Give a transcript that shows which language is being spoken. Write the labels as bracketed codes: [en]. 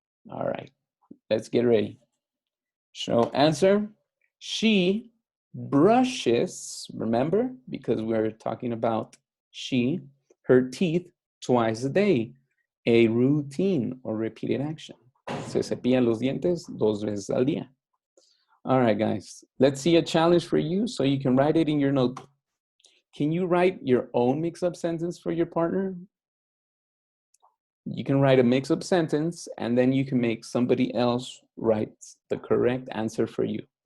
[en] All right, let's get ready. Show answer. She brushes, remember, because we're talking about she, her teeth twice a day. A routine or repeated action. [es] Se cepilla los dientes 2 veces al día. [en] All right, guys, let's see a challenge for you so you can write it in your notebook. Can you write your own mix-up sentence for your partner? You can write a mix-up sentence and then you can make somebody else write the correct answer for you.